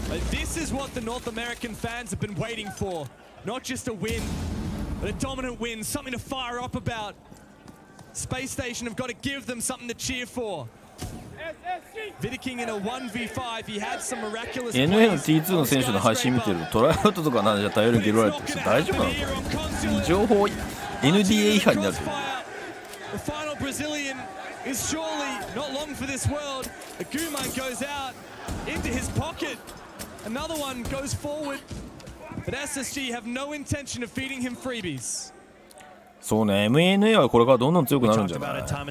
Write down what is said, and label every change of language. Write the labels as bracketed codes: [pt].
[en] This is what the North American fans have been waiting for. Not just a win, but a dominant win, something to fire up about. Space Station have got to give them something to cheer for. Vidiking in a 1v5, he had some miraculous plays. [ja] NA の T2 の選手の配信見てるとトライアウトとかなんじゃ大量に蹴られてる人大丈夫なの？情報 NDA 違反になる。 [en] The final Brazilian is surely not long for this world. A Guman goes out into his pocket. Another one goes forward. But SSG have no intention of feeding him freebies. [ja] そうね、MNA はこれからどんどん強くなるんじゃない？